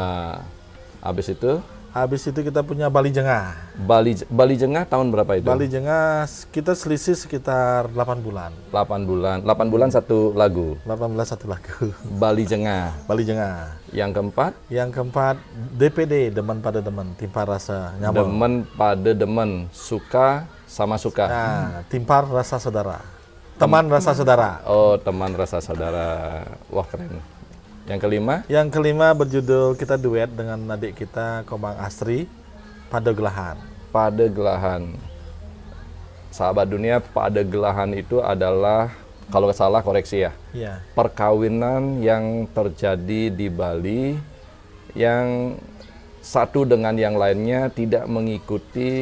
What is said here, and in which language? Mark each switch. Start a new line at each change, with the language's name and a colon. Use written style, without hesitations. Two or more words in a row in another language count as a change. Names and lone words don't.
Indonesian: Habis itu kita punya Bali Jengah. Bali Jengah tahun berapa itu? Bali Jengah kita selisih sekitar 8 bulan. 8 bulan satu lagu. 18 satu lagu. Bali Jengah. Yang keempat DPD, Demen Pada Demen, Timpar Rasa Nyaman. Demen Pada Demen, Suka sama Suka. Nah, Timpar Rasa Saudara. Teman Rasa Saudara. Oh, Teman Rasa Saudara. Wah, keren. Yang kelima berjudul kita duet dengan adik kita Komang Asri, Padegelahan. Sahabat Dunia, Padegelahan itu adalah, kalau salah koreksi ya, perkawinan yang terjadi di Bali yang satu dengan yang lainnya tidak mengikuti.